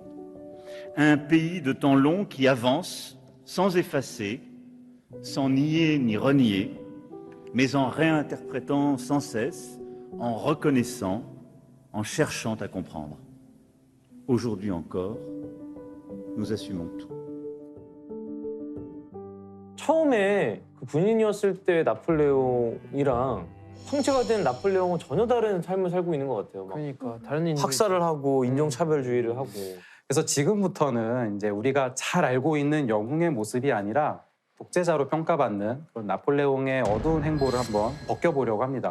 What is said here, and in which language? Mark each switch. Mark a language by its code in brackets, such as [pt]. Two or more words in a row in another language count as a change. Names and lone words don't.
[fr] Un pays de temps long qui avance sans effacer, sans nier ni renier, mais en réinterprétant sans cesse, en reconnaissant, en cherchant à comprendre. Aujourd'hui encore, nous assumons tout. [ko] 처음에 그 군인이었을 때 나폴레옹이랑 황제가 된 나폴레옹은 전혀 다른 삶을 살고 있는 것 같아요. 막 그러니까 다른 인물 학살을 하고 인종차별주의를 하고. 그래서 지금부터는 이제 우리가 잘 알고 있는 영웅의 모습이 아니라 독재자로 평가받는 그런 나폴레옹의 어두운 행보를 한번 벗겨보려고 합니다.